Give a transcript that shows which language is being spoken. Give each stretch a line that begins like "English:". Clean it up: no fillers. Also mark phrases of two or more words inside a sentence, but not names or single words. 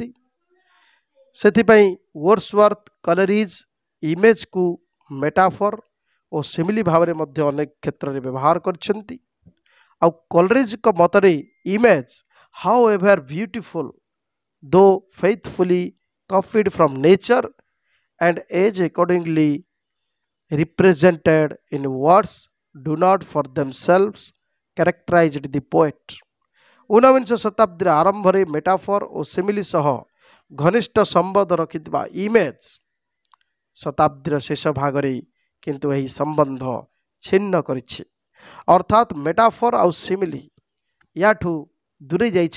Odia: ସେଥିପାଇଁ ୱର୍ଡସୱାର୍ଥ କଲେରିଜ୍ ଇମେଜ୍କୁ ମେଟାଫର ଓ ସିମିଲି ଭାବରେ ମଧ୍ୟ ଅନେକ କ୍ଷେତ୍ରରେ ବ୍ୟବହାର କରିଛନ୍ତି। ଆଉ କଲେରିଜ୍ଙ୍କ ମତରେ
English: image how ever beautiful though faithfully copied from nature and as accordingly represented in words do not for themselves characterized the poet।
Odia: 19ଶ ଶତାବ୍ଦୀର ଆରମ୍ଭରେ ମେଟାଫର ଓ ସିମିଲି ସହ ଘନିଷ୍ଠ ସମ୍ବନ୍ଧ ରଖିଥିବା ଇମେଜ୍ ଶତାବ୍ଦୀର ଶେଷ ଭାଗରେ କିନ୍ତୁ ଏହି ସମ୍ବନ୍ଧ ଛିନ୍ନ କରିଛି। ଅର୍ଥାତ୍ ମେଟାଫର ଆଉ ସିମିଲି ୟାଠୁ ଦୂରେଇ ଯାଇଛି।